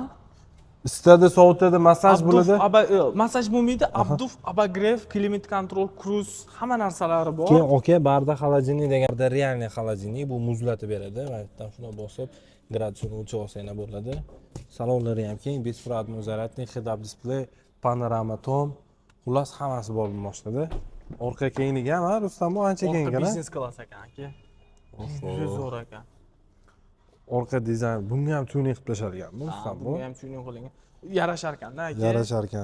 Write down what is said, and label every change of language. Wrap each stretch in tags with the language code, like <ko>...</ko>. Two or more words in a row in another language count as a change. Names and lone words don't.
<uz>Isitadi, sovutadi, massaj bo'ladi. Massaj bo'lmaydi. Abduf, abagrev,</uz> <ru>климат контроль,</ru> <uz>cruise hamma narsalari bor. Keyin okey, barda xolodilnik deganda</uz> <ru>реальный холодильник,</ru> <uz>bu muzlatib beradi. Mana yerdan shuni bosib, gradusini o'lchab olsanglar bo'ladi. Salonlari ham keng, besprovod muzlatni,</uz> <en>head-up display,</en> <uz>panorama tom, xullas hammasi bor bu mashinada. Orqa kengligi ham, Rustam, bu ancha keng ekan.</uz> <ru>Бизнес класс</ru> <uz>ekan aka. Juda zo'r ekan. Orqa dizayn, bunga ham tuning qilib tashalganmi, Rustam bu? Bunga ham tuning qilingan. Yarashar ekanda aka. Yarashar ekan.</uz>